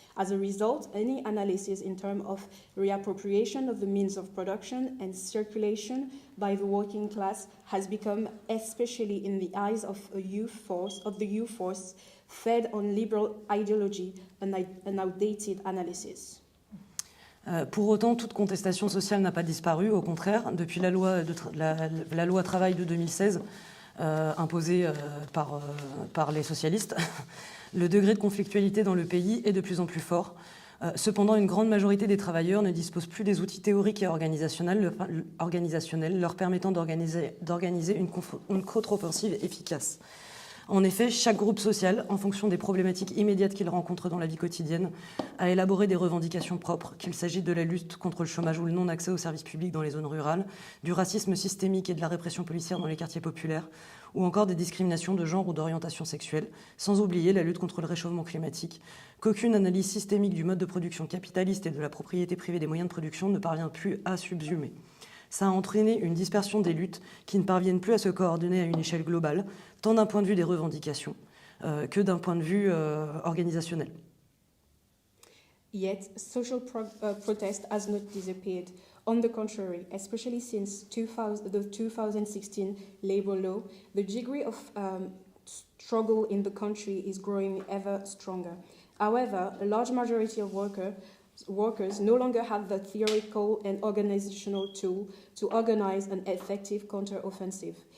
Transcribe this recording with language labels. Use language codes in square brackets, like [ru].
[en] As a result, any analysis in terms of reappropriation of the means of production and circulation by the working class has become, especially in the eyes of the youth force, fed on liberal ideology and an outdated analysis. [fr] Pour autant, toute contestation sociale n'a pas disparu. Au contraire, depuis la loi travail de 2016, imposée par les socialistes, le degré de conflictualité dans le pays est de plus en plus fort. Cependant, une grande majorité des travailleurs ne disposent plus des outils théoriques et organisationnels leur permettant d'organiser une contre-offensive efficace. En effet, chaque groupe social, en fonction des problématiques immédiates qu'il rencontre dans la vie quotidienne, a élaboré des revendications propres, qu'il s'agisse de la lutte contre le chômage ou le non-accès aux services publics dans les zones rurales, du racisme systémique et de la répression policière dans les quartiers populaires, ou encore des discriminations de genre ou d'orientation sexuelle, sans oublier la lutte contre le réchauffement climatique, qu'aucune analyse systémique du mode de production capitaliste et de la propriété privée des moyens de production ne parvient plus à subsumer. Ça a entraîné une dispersion des luttes qui ne parviennent plus à se coordonner à une échelle globale, tant d'un point de vue des revendications que d'un point de vue organisationnel. [en] Yet, social protest has not disappeared. On the contrary, especially since the 2016 labor law, the degree of struggle in the country is growing ever stronger. However, a large majority of workers no longer have the theoretical and organizational tool to organize an effective counter-offensive.